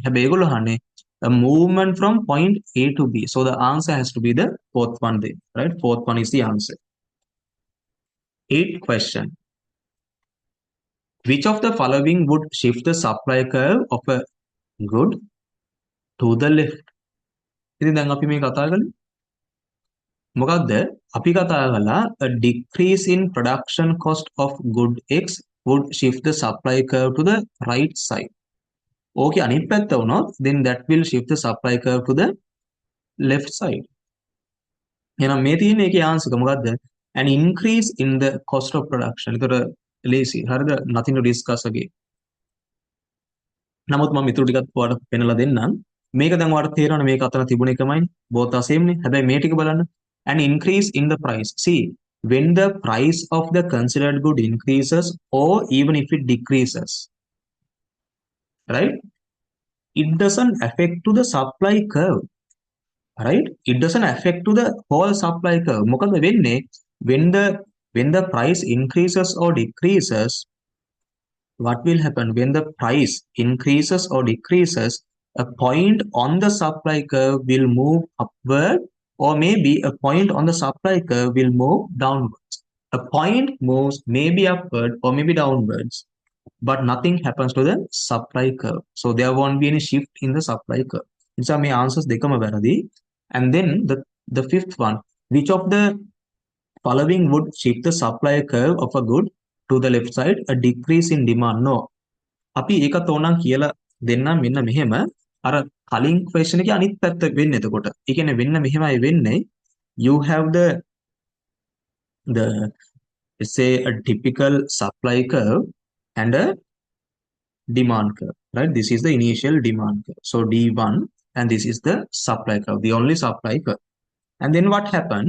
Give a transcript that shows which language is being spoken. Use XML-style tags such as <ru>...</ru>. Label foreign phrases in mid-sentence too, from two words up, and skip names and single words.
<en>A movement from point A to B. So the answer has to be the fourth one there, right? Fourth one is the answer. Eighth question. Which of the following would shift the supply curve of a good to the left?</en> <si>ඉතින් දැන් අපි මේ කතා කරන්නේ මොකක්ද? අපි කතා කළා</si> <en>a decrease in production cost of good X would shift the supply curve to the right side. Okay,</en> <si>අනිත් පැත්ත වුණොත්</si> <en>then that will shift the supply curve to the left side.</en> <si>එහෙනම් මේ තියෙන එකේ ආන්සර් එක මොකද්ද?</si> <en>An increase in the cost of production.</en> <si>ඒතර lazy. හරිද?</si> <en>Nothing to discuss again.</en> <si>නමුත් මම ඊටු ටිකක් ඔයාලට පෙන්නලා දෙන්නම්. මේක දැන් ඔයාලට තේරෙනවනේ මේක අතර තිබුණ එකමයි.</si> <en>both are same</en> <si>නේ. හැබැයි මේ ටික බලන්න.</si> <en>An increase in the price. See, when the price of the considered good increases or even if it decreases, right? It doesn't affect to the supply curve. Right? It doesn't affect to the whole supply curve.</en> <si>මොකද වෙන්නේ?</si> <en>When the price increases or decreases, what will happen? When the price increases or decreases, a point on the supply curve will move upward, or maybe a point on the supply curve will move downwards. A point moves maybe upward or maybe downwards, but nothing happens to the supply curve. So there won't be any shift in the supply curve. These are my answers.</en> <si>දෙකම වැරදි.</si> <en>And then the fifth one, which of the following would shift the supply curve of a good to the left side? A decrease in demand. No.</en> <si>අපි ඒකත් ඕනනම් කියලා දෙන්නම් මෙන්න මෙහෙම අර කලින් question එකේ අනිත් පැත්ත වෙන්නේ එතකොට. ඒ කියන්නේ වෙන්න මෙහෙමයි වෙන්නේ.</si> <en>You have the let's say a typical supply curve and a demand curve, right? This is the initial demand curve. So D1 and this is the supply curve, the only supply curve. And then what happens?</en>